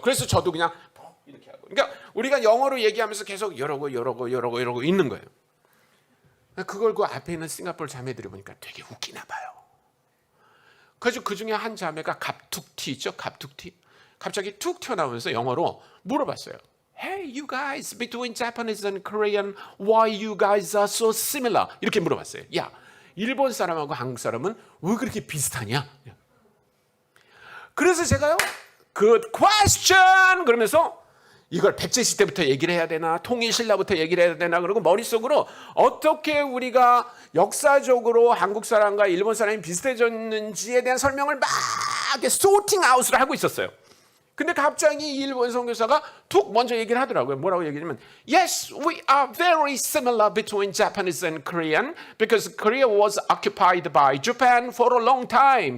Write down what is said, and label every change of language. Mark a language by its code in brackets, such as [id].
[ko] 그래서 저도 그냥 이렇게 하고. 그러니까 우리가 영어로 얘기하면서 계속 이러고 있는 거예요. 그걸 그 앞에 있는 싱가포르 자매들이 보니까 되게 웃기나 봐요. 그래서 그 중에 한 자매가 갑툭튀 있죠? 갑툭튀. 갑자기 툭 튀어나오면서 영어로 물어봤어요. [en] Hey, you guys, between Japanese and Korean, why you guys are so similar? [ko] 이렇게 물어봤어요. 야, 일본 사람하고 한국 사람은 왜 그렇게 비슷하냐? 그래서 제가요, [en] good question! [ko] 그러면서 이걸 백제시 때부터 얘기를 해야 되나, 통일신라부터 얘기를 해야 되나, 그리고 머릿속으로 어떻게 우리가 역사적으로 한국 사람과 일본 사람이 비슷해졌는지에 대한 설명을 막 이렇게 소팅 아웃을 하고 있었어요. 근데 갑자기 이 일본 선교사가 툭 먼저 얘기를 하더라고요. 뭐라고 얘기하냐면, [en] Yes, we are very similar between Japanese and Korean because Korea was occupied by Japan for a long time.